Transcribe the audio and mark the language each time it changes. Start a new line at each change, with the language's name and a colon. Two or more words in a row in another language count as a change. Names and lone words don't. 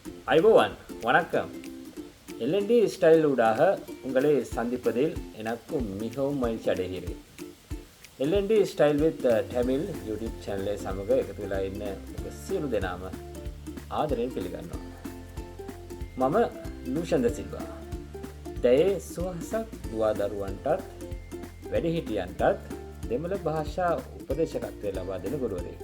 Tamil: ஐபோவான் வணக்கம். எல்என்டி ஸ்டைல் ஊடாக உங்களை சந்திப்பதில் எனக்கும் மிகவும் மகிழ்ச்சி அடைகிறேன்.
Sinhala: එල්එන්ඩි ස්ටයිල් විත් ටැමිල් YouTube channel සමග එකතු වෙලා ඉන්න ඔබ සියලු දෙනාම ආදරයෙන් පිළිගන්නවා. මම ලූෂන් ද සිල්වා. දැයේ සුවහසක් දුවා දරුවන්ටත් වැඩිහිටියන්ටත් දෙමළ භාෂා උපදේශකත්වය ලබා දෙන ගුරුවරයෙක්.